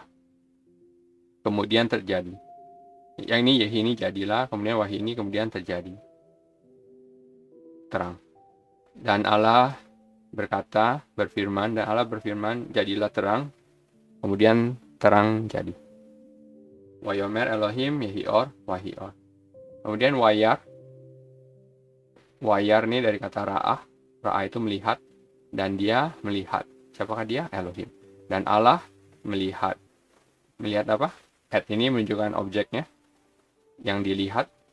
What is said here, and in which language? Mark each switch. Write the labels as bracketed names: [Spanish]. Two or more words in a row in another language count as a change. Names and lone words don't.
[Indonesian] Kemudian terjadi. Yang ini yehi ini jadilah, kemudian wahi ini kemudian terjadi. Terang. Dan Allah berfirman, jadilah terang, kemudian terang jadi. [Hebrew] ויאמר אלהים יהי אור, ויהי אור. [Indonesian] Kemudian wayar ini dari kata ra'ah itu melihat, dan dia melihat. Siapakah dia? Elohim. Dan Allah melihat apa? At ini menunjukkan objeknya yang dilihat.